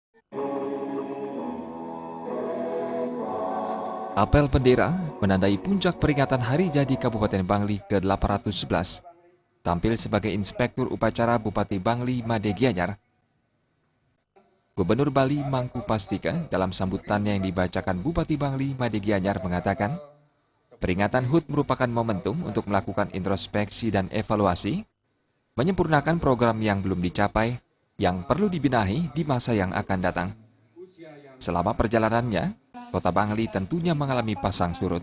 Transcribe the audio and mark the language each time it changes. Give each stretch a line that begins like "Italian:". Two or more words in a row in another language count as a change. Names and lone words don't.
Indonesian: Apel bendera menandai puncak peringatan Hari Jadi Kabupaten Bangli ke-811. Tampil sebagai Inspektur Upacara Bupati Bangli Made Gianyar, Gubernur Bali Mangku Pastika dalam sambutannya yang dibacakan Bupati Bangli Made Gianyar mengatakan, peringatan HUT merupakan momentum untuk melakukan introspeksi dan evaluasi, menyempurnakan program yang belum dicapai, yang perlu dibenahi di masa yang akan datang. Selama perjalanannya, Kota Bangli tentunya mengalami pasang surut.